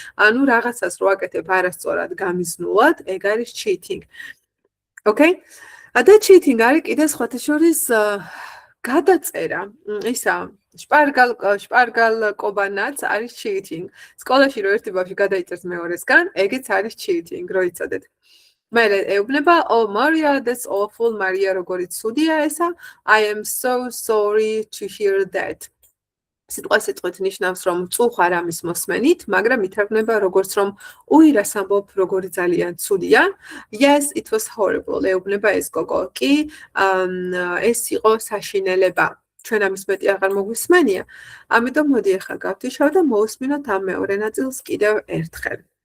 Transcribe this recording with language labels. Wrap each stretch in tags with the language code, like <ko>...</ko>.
<ka>ანუ რაღაცას რო აკეთებ არასწორად გამიზნულად, ეგ არის cheating. ოკეი? და cheating არის კიდე სხვათა შორის გადაწერა. ისა შპარგალ კობანაც არის cheating. სკოლაში რო ერთი ბავშვი გადაიწერს მეორესგან, ეგეც არის cheating, რო იცოდეთ.</ka> <en>მერე ეუბნება, oh Maria, that's awful.</en> <ka>Maria როგორი ცუდია ესა.</ka> <en>I am so sorry to hear that.</en> <ka>სიტყვით ნიშნავს რომ წუხარ ამის მოსმენით, მაგრამ ითარგმნება როგორც რომ უირას ამბობ როგორი ძალიან ცუდია. Yes, it was horrible. ეუბნება ეს გოგო. კი, ეს იყო საშინელება. ჩვენ ამის მეტი აღარ მოგვისმენია. ამიტომ მოდი ახლა გავთიშავ და მოვუსმინოთ ამ მეორე ნაწილს კიდევ ერთხელ.</ka>